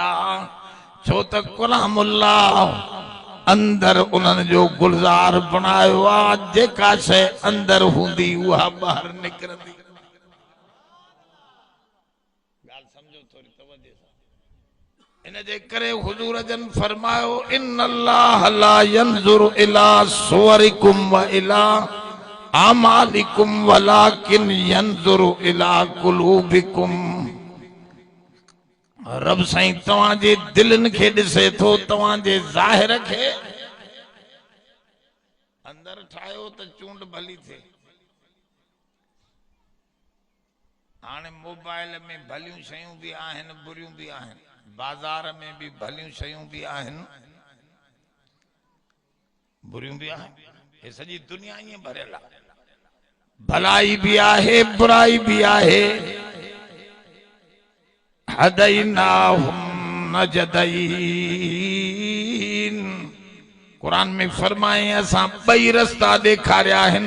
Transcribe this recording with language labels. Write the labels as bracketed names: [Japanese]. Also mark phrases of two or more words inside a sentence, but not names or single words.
[Sindhi] छो त कलामुल्लाह अंदर उन्हनि जो गुलजार बनायो आ, जेका शइ अंदर हूंदी उहा ॿाहिरि निकिरंदी। ॻाल्हि सम्झो थोरी तवजो सां। [Arabic] इन जे करे हुजूर जन फरमायो إن الله لا ينظر إلى صوركم وإلى أعمالكم ولكن ينظر إلى قلوبكم. [Sindhi] रब साईं तव्हांजे दिलनि खे ॾिसे थो, तव्हांजे ज़ाहिर खे अंदर ठाहियो त चूंड भली थिए। हाणे मोबाइल में भलियूं शयूं भी आहिनि, बुरियूं भी आहिनि, बाजार में भी भलियूं शयूं भी आहिनि, बुरियूं भी आहिनि। ये सॼी दुनिया ईअं भरियल आहे, भलाई भी आहे, बुराई भी आहे। [Arabic] هديناهم نجدين, [Sindhi] कुरान में फरमाए असां ॿई रस्ता ॾेखारिया आहिनि।